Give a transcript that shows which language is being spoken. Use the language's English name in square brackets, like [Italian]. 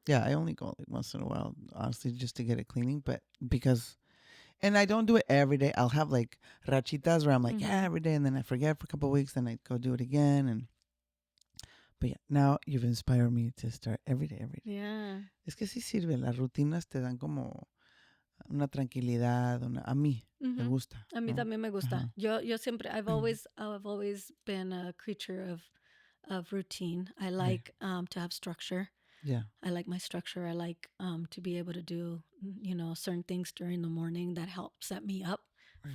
[English] Yeah, I only go like once in a while, honestly, just to get it cleaning. But because, and I don't do it every day. I'll have like rachitas where I'm like, yeah, Mhm. every day, and then I forget for a couple of weeks, then I go do it again. And but yeah, now you've inspired me to start every day, every day. Yeah. [Spanish] Es que sí sirve. Las rutinas te dan como una tranquilidad. A mí me Mhm. gusta, A mí ¿no? también me gusta. Ajá. Yo siempre, [English] I've always been a creature of routine. I Right. like to have structure. Yeah. I like my structure. I like to be able to do, you know, certain things during the morning that help set me up Right.